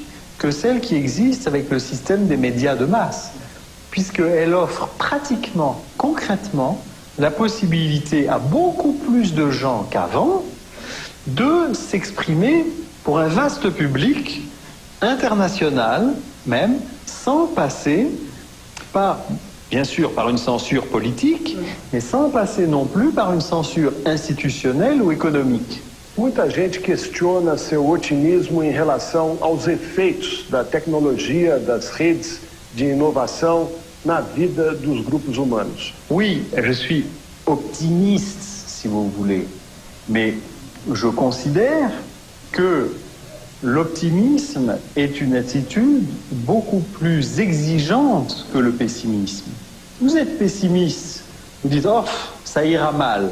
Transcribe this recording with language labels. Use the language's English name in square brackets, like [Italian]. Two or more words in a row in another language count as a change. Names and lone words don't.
[French] que celle qui existe avec le système des médias de masse, puisqu'elle offre pratiquement, concrètement, la possibilité à beaucoup plus de gens qu'avant de s'exprimer pour un vaste public international même, sans passer par, bien sûr, par une censure politique, mais sans passer non plus par une censure institutionnelle ou économique. [Portuguese] Muita gente questiona seu otimismo em relação aos efeitos da tecnologia, das redes de inovação na vida dos grupos humanos. [French] Oui, je suis optimiste, si vous voulez, mais je considère que l'optimisme est une attitude beaucoup plus exigeante que le pessimisme. Vous êtes pessimiste, vous dites « Oh, ça ira mal ».